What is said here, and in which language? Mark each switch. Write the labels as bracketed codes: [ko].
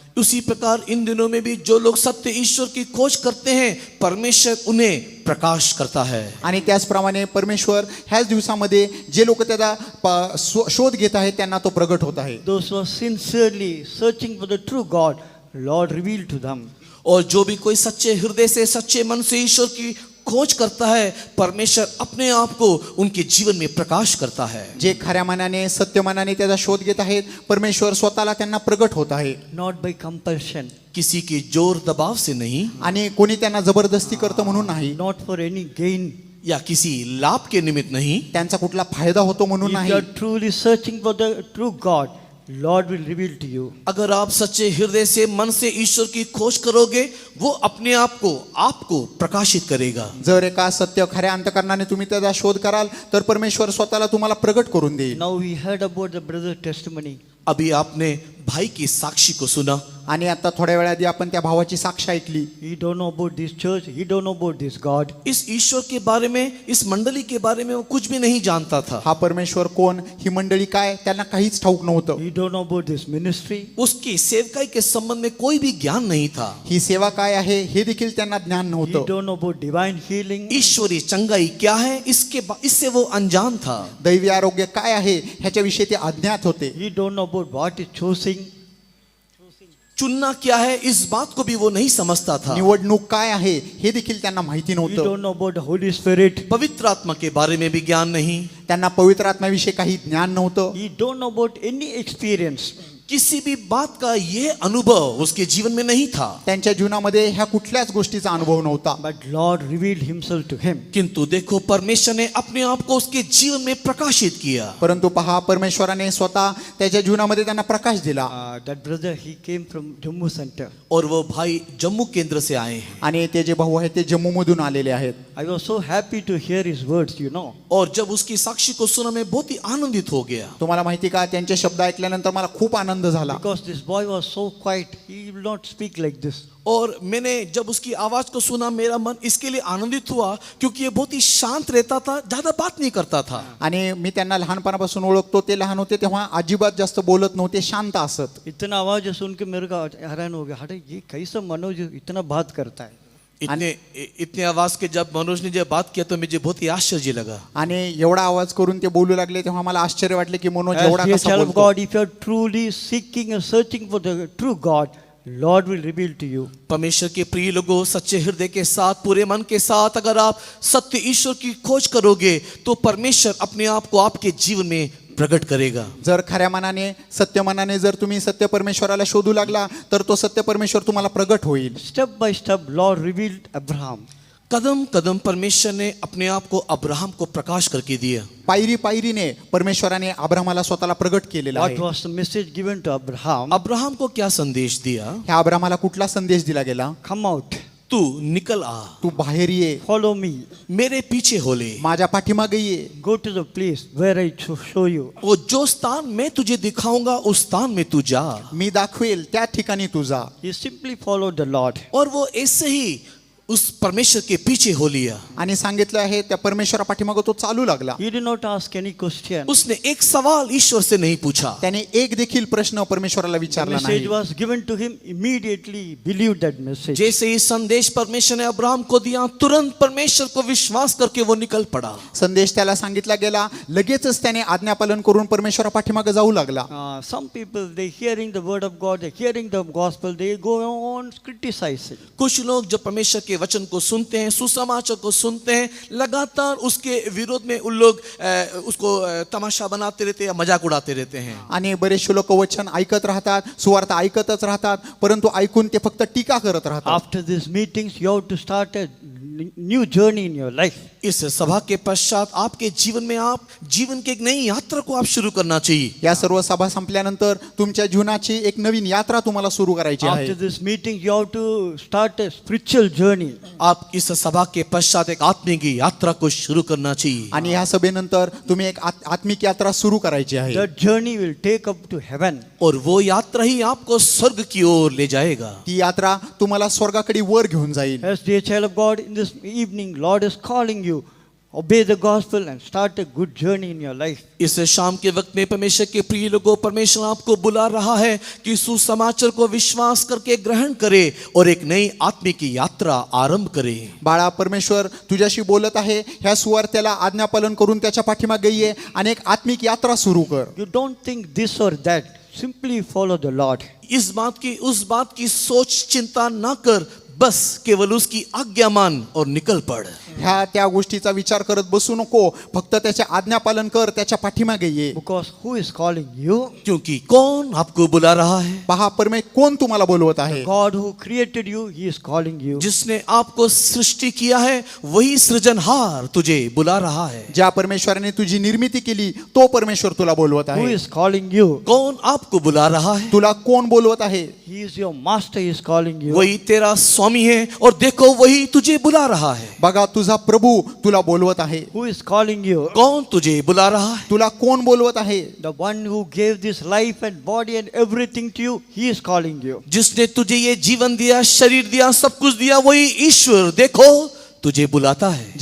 [hi] उसी प्रकार इन दिनों में भी जो लोग सत्य ईश्वर की खोज करते हैं परमेश्वर उन्हें प्रकाश करता है. [mr] आणि त्याचप्रमाणे परमेश्वर ह्याच दिवसामध्ये जे लोक त्याचा शोध घेत आहेत त्यांना तो प्रगट होत आहे. [en] Those who are sincerely searching for the true God, Lord revealed to them. [hi] और जो भी कोई सच्चे हृदय से सच्चे मन से ईश्वर की खोज करता है परमेश्वर अपने आप को उनके जीवन में प्रकाश करता है. [mr] जे खऱ्या मनाने सत्य मनाने त्याचा शोध घेत आहेत परमेश्वर स्वतःला त्यांना प्रगट होत आहे. [en] Not by compulsion. [hi] किसी के जोर दबाव से नहीं, [mr] आणि कोणी त्यांना जबरदस्ती करतं म्हणून नाही. [en] Not for any gain. [hi] या किसी लाभ के निमित्त नहीं. [mr] त्यांचा कुठला फायदा होतो म्हणून [en] If [mr] नाही. [en] you are truly searching for the true God, Lord will reveal to you. [hi] अगर आप सच्चे हृदय से मन से ईश्वर की खोज करोगे वो अपने आप को प्रकाशित करेगा. [mr] जर एका सत्य खऱ्या अंतकरणाने तुम्ही त्याचा शोध कराल तर परमेश्वर स्वतःला तुम्हाला प्रगट करून देईल. [en] Now we heard about the brother's testimony. [hi] अभी आपने भाई की साक्षी को सुना. [mr] आणि आता थोड्या वेळाआधी आपण त्या भावाची साक्ष ऐकली. [en] He don't know about this church. He don't know about this God. [hi] इस ईश्वर के बारे में, इस मंडली के बारे में वो कुछ भी नहीं जानता था. [mr] हा परमेश्वर कोण, ही मंडळी काय, त्यांना काहीच ठाऊक नव्हतं. [en] He don't know about this ministry. [hi] उसकी सेवकाई के संबंध में कोई भी ज्ञान नहीं था. [mr] ही सेवा काय आहे हे देखील त्यांना ज्ञान [en] He [mr] नव्हतं. [en] don't know about divine healing. [hi] ईश्वरी चंगाई क्या है इससे वो अनजान था. [mr] दैवी आरोग्य काय आहे ह्याच्याविषयी ते अज्ञात होते. [en] He don't know about what is choosing. [hi] चुनना क्या है इस बात को भी वो नहीं समझता था। [mr] निवडणूक काय आहे हे देखील त्यांना माहिती [en] We [mr] नव्हतं. [en] don't know about the Holy Spirit. [hi] पवित्र आत्मा के बारे में भी ज्ञान नहीं, [mr] त्यांना पवित्र आत्म्याविषयी काही ज्ञान नव्हतं. [en] He don't know about any experience. [hi] किसी भी बात का ये अनुभव उसके जीवन में नहीं था। [mr] त्यांच्या जीवनामध्ये ह्या कुठल्याच गोष्टीचा अनुभव नव्हता. [en] But Lord revealed himself to him. [hi] किंतु देखो परमेश्वर ने अपने आप को उसके जीवन में प्रकाशित किया। [mr] परंतु पहा, परमेश्वराने स्वतः त्याच्या जीवनामध्ये त्यांना प्रकाश दिला. [en] That brother, he came from Jammu center. [hi] और वो भाई जम्मू केंद्र से आए हैं। [mr] आणि ते जे भाऊ आहेत ते जम्मूमधून आलेले आहेत. [en] I was so happy to hear his words, you know. [hi] और जब उसकी साक्षी को सुना मैं बहुत ही आनंदित हो गया। [mr] तुम्हाला माहिती का, त्यांचे शब्द ऐकल्यानंतर मला खूप आनंद झाला. [en] Because this boy was so quiet, he will not speak like this. [hi] और मैंने जब उसकी आवाज को सुना मेरा मन इसके लिए आनंदित हुआ क्योंकि ये बहुत ही शांत रहता था, ज्यादा बात नहीं करता था। [mr] आणि मी त्यांना लहानपणापासून ओळखतो. ते लहान होते तेव्हा अजिबात जास्त बोलत नव्हते, शांत असत. [hi] इतना आवाज सुन के मेरे को हैरान हो गया, अरे ये कैसा मनोज इतना बात करता है. इतने आवाज के जब मनोज ने जब बात किया तो मुझे बहुत ही आश्चर्य लगा। [mr] आणि एवढा आवाज करून ते बोलू लागले तेव्हा मला आश्चर्य वाटले की मनोज [en] As [mr] एवढा [en] dear [mr] कसा [en] child of [mr] बोलतो. [en] God, if you are truly seeking and searching for the true God, Lord will reveal to you. [hi] परमेश्वर के प्रिय लोगों, सच्चे हृदय के साथ, पूरे मन के साथ अगर आप सत्य ईश्वर की खोज करोगे तो परमेश्वर अपने आप को आपके जीवन में प्रकट करेगा। [mr] जर खऱ्या मनाने, सत्य मनाने जर तुम्ही सत्य परमेश्वराला शोधू लागला तर तो सत्य परमेश्वर तुम्हाला प्रगट होईल. [en] Step by step, Lord revealed Abraham. [hi] कदम कदम परमेश्वर ने अपने आप को अब्राहम को प्रकाश करके दिया। [mr] पायरी पायरीने परमेश्वराने अब्राहमाला स्वतःला प्रगट केलेला [en] What [mr] आहे. [en] was the message given to Abraham? [hi] Abraham को क्या संदेश दिया? [mr] ह्या अब्राहमाला कुठला संदेश दिला गेला? [en] Come out, [hi] तू निकल आ, [mr] तू बाहेर ये, [en] follow me, [hi] मेरे पीछे हो ले। [mr] माझ्या पाठीमागे ये. [en] go to the place where I show you. [hi] वो जो स्थान मैं तुझे दिखाऊंगा उस स्थान में तू जा। [mr] मी दाखवेल त्या ठिकाणी तू जा. [en] He simply followed the Lord. [hi] और वो ऐसे ही उस परमेश्वर के पीछे हो लिया। [mr] आणि सांगितलं आहे त्या परमेश्वरा पाठीमागे तो चालू लागला. [en] He did not ask any question. [hi] उसने एक सवाल ईश्वर से नहीं पूछा। [mr] त्याने एक देखील प्रश्न परमेश्वराला [en] The [mr] विचारला [en] message [mr] नाही. [en] was given to him, immediately believed that message. [hi] जैसे ही संदेश परमेश्वर ने अब्राहम को दिया, तुरंत परमेश्वर को विश्वास करके वो निकल पड़ा। [mr] संदेश त्याला सांगितला गेला, लगेचच त्याने आज्ञापालन करून परमेश्वरा पाठीमागे जाऊ लागला. [en] Some people, they hearing the word of God, they hearing the gospel, they go on criticizing. [hi] कुछ लोग जब परमेश्वर के वचन को सुनते हैं, सुसमाचार को सुनते हैं, लगातार उसके विरोध में उन लोग उसको तमाशा बनाते रहते हैं या मजाक उड़ाते रहते हैं। [mr] आणि बरेचसे लोक वचन ऐकत राहतात, सुवार्ता ऐकतच राहतात, परंतु ऐकून ते फक्त टीका करत राहतात. [en] After these meetings, you have to start a new journey in your life. [hi] इस सभा के पश्चात आपके जीवन में आप जीवन की एक नई यात्रा को आप शुरू करना चाहिए। [mr] या सर्व सभा संपल्यानंतर तुमच्या जीवनाची एक नवीन यात्रा तुम्हाला सुरू करायची आहे. [en] After this meeting, you have to start a spiritual journey. [hi] आप इस सभा के पश्चात एक आत्मिक यात्रा को शुरू करना चाहिए। [mr] आणि या सभेनंतर तुम्ही एक आत्मिक यात्रा सुरू करायची आहे. [en] That journey will take up to heaven. [hi] और वो यात्रा ही आपको स्वर्ग की ओर ले जाएगा। [mr] ती यात्रा तुम्हाला स्वर्गाकडे वर घेऊन जाईल. [en] As dear child of God, in this evening, Lord is calling you. Obey the gospel and start a good journey in your life. [hi] इस शाम के वक्त में परमेश्वर के प्रिय लोगों, परमेश्वर आपको बुला रहा है कि सुसमाचार को विश्वास करके ग्रहण करे और एक नई आत्मिक यात्रा आरंभ करे। [mr] बाळा, परमेश्वर तुझ्याशी बोलत आहे. ह्या सुवार्त्याला आज्ञापालन करून त्याच्या पाठीमागे ये आणि एक आत्मिक यात्रा सुरू कर. [en] You don't think this or that. Simply follow the Lord. [hi] इस बात की उस बात की सोच चिंता ना कर, बस केवल उसकी आज्ञा मान और निकल पड़। [mr] ह्या त्या गोष्टीचा विचार करत बसू नको, फक्त त्याचे आज्ञापालन कर, त्याच्या पाठीमागे ये. [en] Because who is calling you? [hi] क्योंकि कौन आपको बुला रहा है? [mr] पहा, कोण तुम्हाला बोलवत आहे? [en] God who created you, He is calling you. [hi] जिसने आपको सृष्टि किया है वही सृजनहार तुझे बुला रहा है। [mr] ज्या परमेश्वराने तुझी निर्मिती केली तो परमेश्वर तुला बोलवत [en] Who [mr] आहे. [en] is calling you? [hi] कौन आपको बुला रहा है? [mr] तुला कोण बोलवत आहे? [en] He is your master, He is calling you. [hi] वही तेरा स्वामी है और देखो वही तुझे बुला रहा है। [mr] बघा, तुझा प्रभू तुला बोलवत आहे. [en] Who is calling you? [hi] कौन तुझे बुला रहा है? [mr] तुला कोण बोलवत आहे? [en] The one who gave this life and body and everything to you, He is calling you. [hi] जिसने तुझे ये जीवन दिया, शरीर दिया, सब कुछ दिया, वही ईश्वर देखो तुझे बुलाता है।